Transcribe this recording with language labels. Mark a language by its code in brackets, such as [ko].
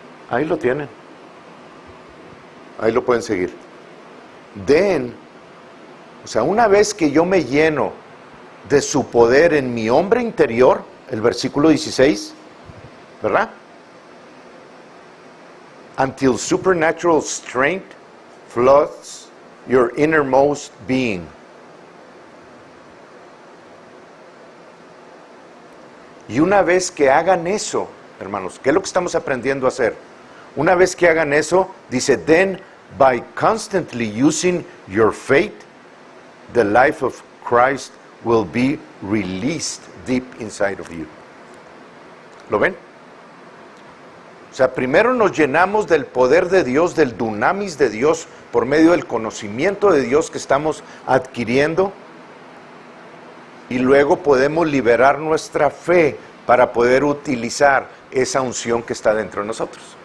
[es] Ahí lo tienen. Ahí lo pueden seguir. O sea, una vez que yo me lleno de su poder en mi hombre interior, el versículo 16, ¿verdad? [en] Until supernatural strength floods your innermost being. [es] Y una vez que hagan eso, hermanos, ¿qué es lo que estamos aprendiendo a hacer? Una vez que hagan eso, dice, [en] then by constantly using your faith, the life of Christ will be released deep inside of you. [es] ¿Lo ven? O sea, primero nos llenamos del poder de Dios, del dunamis de Dios, por medio del conocimiento de Dios que estamos adquiriendo, y luego podemos liberar nuestra fe para poder utilizar esa unción que está dentro de nosotros.